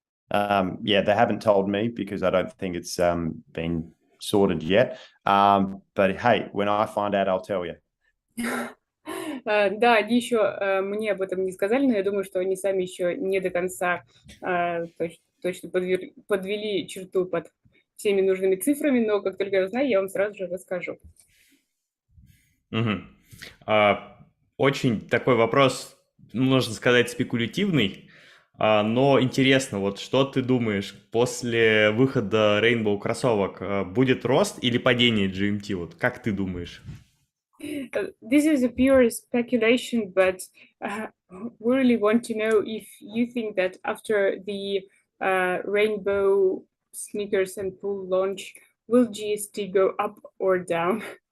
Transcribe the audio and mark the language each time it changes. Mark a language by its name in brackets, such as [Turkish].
[English] Yeah, they haven't told me because I don't think it's been sorted yet. But hey, when I find out, I'll tell you. [Russian] Да, они еще мне об этом не сказали, но я думаю, что они сами еще не до конца точно подвели черту под всеми нужными цифрами, но как только я узнаю, я вам сразу же расскажу. Очень такой вопрос, можно сказать, спекулятивный, но интересно, вот что ты думаешь, после выхода Rainbow кроссовок будет рост или падение GMT? Вот как ты думаешь? [English] This is a pure speculation, but we really want to know if you think that after the Rainbow sneakers and pool launch, will GST go up or down?